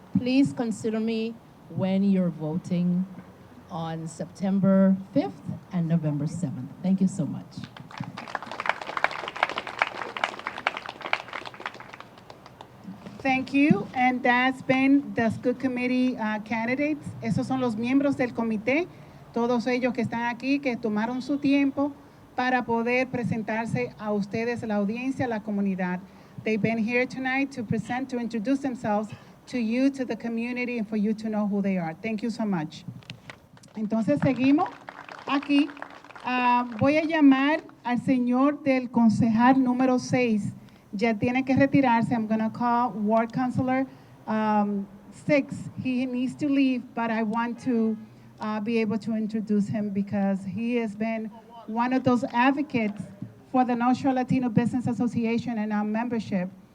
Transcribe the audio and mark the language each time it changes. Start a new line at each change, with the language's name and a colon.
English: Please consider me when you're voting on September 5th and November 7th. Thank you so much. Thank you, and that's been the school committee candidates.
Spanish: Esos son los miembros del comité, todos ellos que están aquí, que tomaron su tiempo para poder presentarse a ustedes, la audiencia, la comunidad.
English: They've been here tonight to present, to introduce themselves to you, to the community, and for you to know who they are. Thank you so much.
Spanish: Entonces seguimos aquí. Voy a llamar al señor del concejal número 6. Ya tiene que retirarse.
English: I'm going to call Ward Councilor 6. He needs to leave, but I want to be able to introduce him because he has been one of those advocates for the North Shore Latino Business Association and our membership.